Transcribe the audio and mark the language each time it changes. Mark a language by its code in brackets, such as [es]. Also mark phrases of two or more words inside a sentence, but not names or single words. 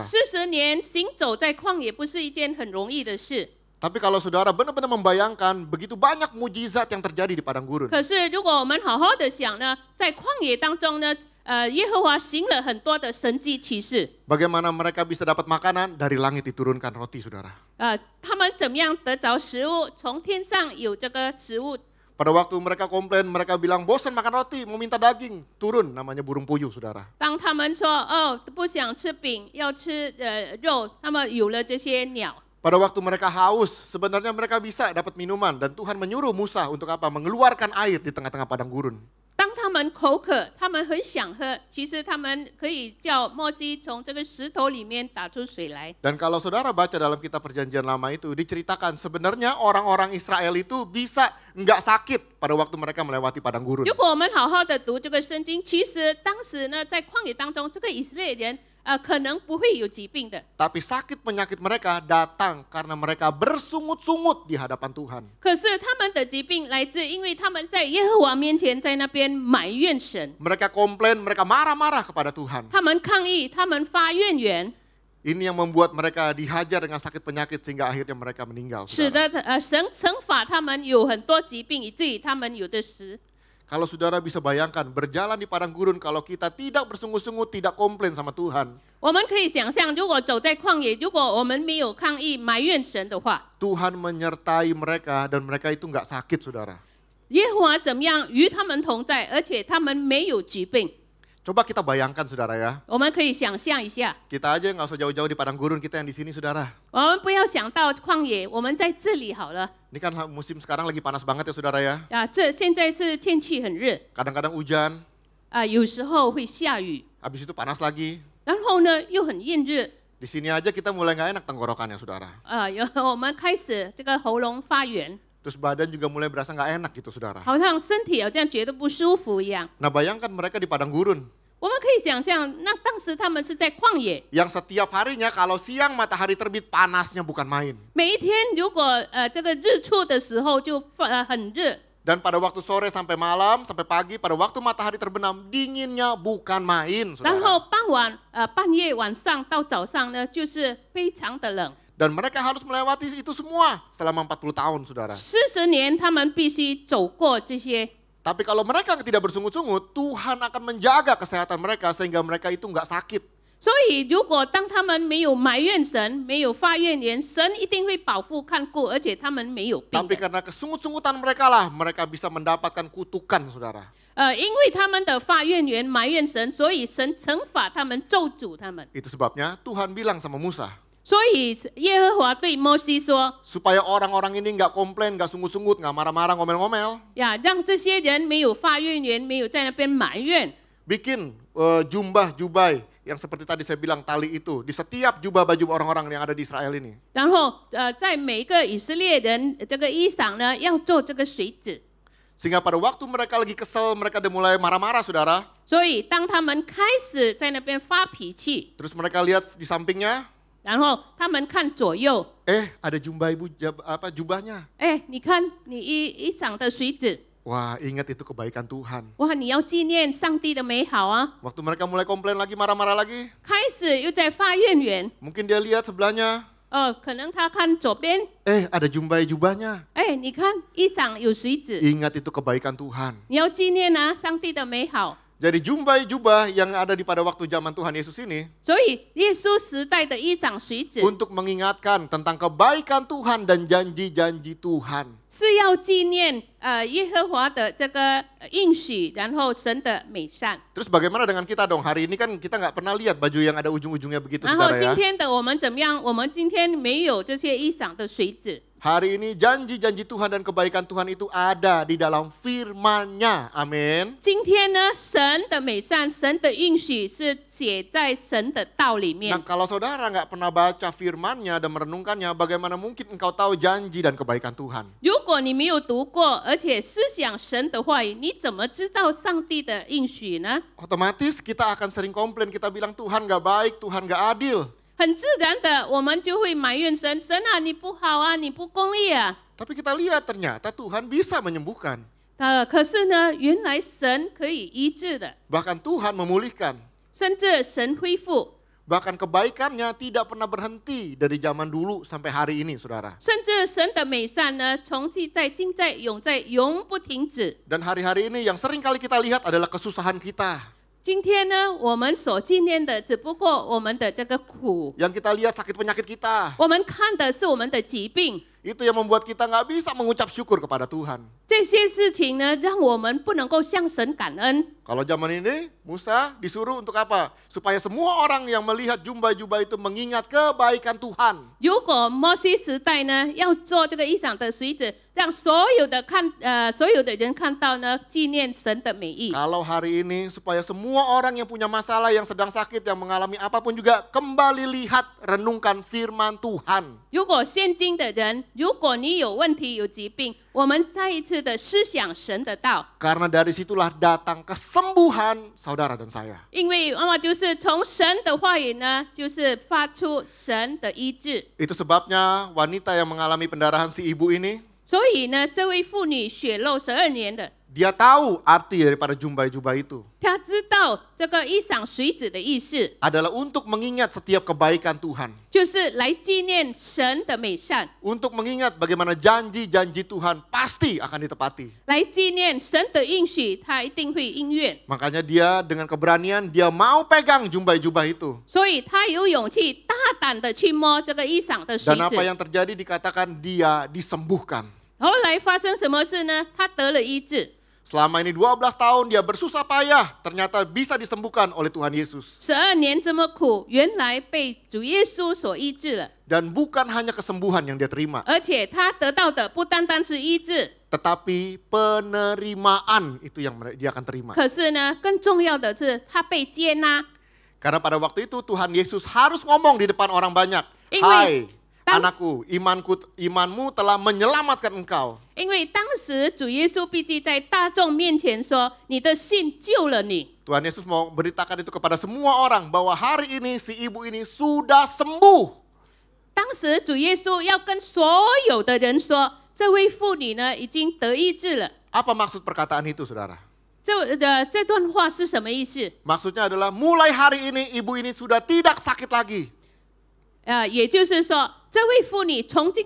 [zh] 40 年行走在旷野不是一件很容易的事。 [id] Tapi kalau saudara benar-benar membayangkan begitu banyak mujizat yang terjadi di padang gurun. [zh] 可是如果我们好好的想呢，在旷野当中呢，耶和华行了很多的神迹奇事。 [id] Bagaimana mereka bisa dapat makanan dari langit diturunkan roti, saudara. [zh] 他们怎么样得着食物？从天上有这个食物。 [id] Pada waktu mereka komplain, mereka bilang bosan makan roti, mau minta daging. Turun, namanya burung puyuh, saudara. [zh] 当他们说不想吃饼，要吃肉，那么有了这些鸟。 [id] Pada waktu mereka haus, sebenarnya mereka bisa dapat minuman. Dan Tuhan menyuruh Musa untuk apa? Mengeluarkan air di tengah-tengah padang gurun. [zh] 当他们口渴，他们很想喝，其实他们可以叫摩西从这个石头里面打出水来。 [id] Dan kalau saudara baca dalam kitab perjanjian lama itu, diceritakan sebenarnya orang-orang Israel itu bisa nggak sakit pada waktu mereka melewati padang gurun. [zh] 如果我们好好的读这个圣经，其实当时呢，在旷野当中，这个以色列人可能不会有疾病的。 [id] Tapi sakit penyakit mereka datang karena mereka bersungut-sungut di hadapan Tuhan. [zh] 可是他们的疾病来自，因为他们在耶和华面前，在那边埋怨神， [id] Mereka komplain, mereka marah-marah kepada Tuhan. [zh] 他们抗议，他们发怨言， [id] Ini yang membuat mereka dihajar dengan sakit penyakit sehingga akhirnya mereka meninggal. [zh] 使 [id] Saudara. [zh] 得神惩罚他们有很多疾病，以至于他们有的死。 [id] Kalau saudara bisa bayangkan berjalan di padang gurun kalau kita tidak bersungut-sungut, tidak komplain sama Tuhan. [zh] 我们可以想象，如果走在旷野，如果我们没有抗议、埋怨神的话， [id] Tuhan menyertai mereka dan mereka itu nggak sakit, saudara. [zh] 耶和华怎么样与他们同在，而且他们没有疾病。 [id] Coba kita bayangkan, saudara ya. [zh] 我们可以想象一下， [id] Kita aja nggak usah jauh-jauh di padang gurun, kita yang di sini, saudara. [zh] 我们不要想到旷野，我们在这里好了。 [id] Ini kan musim sekarang lagi panas banget ya, saudara ya. [zh] 现在是天气很热， [id] Kadang-kadang hujan, [zh] 有时候会下雨， [id] habis itu panas lagi. [zh] 然后呢又很炎热， [id] Di sini aja kita mulai nggak enak tenggorokannya, saudara. [zh] 我们开始这个喉咙发炎， [id] Terus badan juga mulai berasa nggak enak gitu, saudara. [zh] 好像身体好像觉得不舒服一样。 [id] Nah, bayangkan mereka di padang gurun. [zh] 我们可以想象，那当时他们是在旷野， [id] Yang setiap harinya kalau siang matahari terbit panasnya bukan main. [zh] 每一天如果这个日出的时候就很热， [id] Dan pada waktu sore sampai malam, sampai pagi, pada waktu matahari terbenam, dinginnya bukan main, [zh] 然后 [id] saudara. [zh] 傍晚半夜晚上到早上呢，就是非常的冷。 [id] Dan mereka harus melewati itu semua selama 40 tahun, saudara. [zh] 40 年他们必须走过这些。 [id] Tapi kalau mereka tidak bersungut-sungut, Tuhan akan menjaga kesehatan mereka sehingga mereka itu nggak sakit. [zh] 所以，如果当他们没有埋怨神，没有发怨言，神一定会保护看顾，而且他们没有病 [id] Tapi [zh] 的。 [id] karena kesungut-sungutan mereka lah, mereka bisa mendapatkan kutukan, saudara. [zh] 因为他们的发怨言埋怨神，所以神惩罚他们，咒诅他们。 [id] Itu sebabnya Tuhan bilang sama Musa, [zh] 所以耶和华对摩西说 [id] supaya orang-orang ini nggak komplain, nggak sungut-sungut, nggak marah-marah, ngomel-ngomel. [zh] 呀，让这些人没有发怨言，没有在那边埋怨。 [id] Bikin jumbah-jubai yang seperti tadi saya bilang tali itu di setiap jubah baju orang-orang yang ada di Israel ini. [zh] 然后在每个以色列人这个衣裳呢，要做这个水子。 [id] Sehingga pada waktu mereka lagi kesel, mereka udah mulai marah-marah, saudara. [zh] 所以当他们开始在那边发脾气， [id] Terus mereka lihat di sampingnya, [zh] 然后他们看左右， [id] ada jubahnya. [zh] 哎，你看你衣裳的水子， [id] Wah, ingat itu kebaikan Tuhan. [zh] 哇，你要纪念上帝的美好啊！ [id] Waktu mereka mulai komplain lagi, marah-marah lagi, [zh] 开始又在发怨言， [id] mungkin dia lihat sebelahnya, [zh] 可能他看左边， [id] ada jubah-jubahnya. [zh] 哎，你看衣裳有水子， [id] Ingat itu kebaikan Tuhan. [zh] 你要纪念啊上帝的美好。 [id] Jadi jubah yang ada pada waktu zaman Tuhan Yesus ini [zh] 所以耶稣时代的衣裳水子 [id] untuk mengingatkan tentang kebaikan Tuhan dan janji-janji Tuhan. [zh] 是要纪念耶和华的这个应许，然后神的美善。 [id] Terus bagaimana dengan kita dong? Hari ini kan kita nggak pernah lihat baju yang ada ujung-ujungnya begitu, [zh] 然后 [id] saudara [zh] 今 [id] ya. [zh] 天的我们怎么样？我们今天没有这些衣裳的水子。 [id] Hari ini janji-janji Tuhan dan kebaikan Tuhan itu ada di dalam firman-Nya. Amin. [zh] 今天呢，神的美善、神的应许是写在神的道里面。 [id] Nah, kalau saudara nggak pernah baca firman-Nya dan merenungkannya, bagaimana mungkin engkau tahu janji dan kebaikan Tuhan? [zh] 如果你没有读过，而且思想神的话语，你怎么知道上帝的应许呢？ [id] Otomatis kita akan sering komplain, kita bilang Tuhan nggak baik, Tuhan nggak adil. [zh] 很自然的，我们就会埋怨神，神啊，你不好啊，你不公义啊。 [id] Tapi kita lihat ternyata Tuhan bisa menyembuhkan. [zh] 可是呢，原来神可以医治的， [id] Bahkan Tuhan memulihkan. [zh] 甚至神恢复， [id] Bahkan kebaikannya tidak pernah berhenti dari zaman dulu sampai hari ini, saudara. [zh] 甚至神的美善呢，从既在、今在、永在，永不停止。 [id] Dan hari-hari ini yang sering kali kita lihat adalah kesusahan kita. [zh] 今天呢，我们所纪念的只不过我们的这个苦， [id] Yang kita lihat sakit penyakit kita. [zh] 我们看的是我们的疾病。 [id] Itu yang membuat kita nggak bisa mengucap syukur kepada Tuhan. [zh] 这些事情呢，让我们不能够向神感恩。 [id] Kalau zaman ini, Musa disuruh untuk apa? Supaya semua orang yang melihat jubah-jubah itu mengingat kebaikan Tuhan. [zh] 如果摩西时代呢，要做这个衣裳的水子，让所有的人看到呢，纪念神的美意。 [id] Kalau hari ini, supaya semua orang yang punya masalah, yang sedang sakit, yang mengalami apapun juga kembali lihat, renungkan firman Tuhan. [zh] 如果现今的人，如果你有问题、有疾病，我们再一次的思想神的道， [id] Karena dari situlah datang kesembuhan saudara dan saya. [zh] 因为就是从神的话语呢，就是发出神的医治。 [id] Itu sebabnya wanita yang mengalami pendarahan si ibu ini, [zh] 所以呢，这位妇女血漏12年的， [id] dia tahu arti daripada jubah-jubah itu. [zh] 她知道这个衣裳水子的意思， [id] Adalah untuk mengingat setiap kebaikan Tuhan. [zh] 就是来纪念神的美善， [id] Untuk mengingat bagaimana janji-janji Tuhan pasti akan ditepati. [zh] 来纪念神的应许，他一定会应验。 [id] Makanya dia dengan keberanian, dia mau pegang jubah-jubah itu. [zh] 所以他有勇气大胆的去摸这个衣裳的水 [id] Dan apa [zh] 子。 [id] yang terjadi dikatakan dia disembuhkan. [zh] 后来发生什么事呢？他得了医治。 [id] Selama ini 12 tahun dia bersusah payah, ternyata bisa disembuhkan oleh Tuhan Yesus. [zh] 12 年这么苦，原来被主耶稣所医治了， [id] Dan bukan hanya kesembuhan yang dia terima, [zh] 而且他得到的不单单是医治， [id] tetapi penerimaan itu yang dia akan terima. [zh] 可是呢，更重要的是他被接纳。 [id] Karena pada waktu itu Tuhan Yesus harus ngomong di depan orang banyak. Ingat, Hai anakku, imanmu telah menyelamatkan engkau. [zh] 因为当时主耶稣必须在大众面前说：“你的信救了你。” [id] Tuhan Yesus mau beritakan itu kepada semua orang bahwa hari ini si ibu ini sudah sembuh. [zh] 当时主耶稣要跟所有的人说，这位妇女呢已经得医治了。 [id] Apa maksud perkataan itu, saudara? [zh] 这段话是什么意思？ [id] Maksudnya adalah mulai hari ini ibu ini sudah tidak sakit lagi. [zh] 也就是说，这位妇女从今天开始，她不再病了。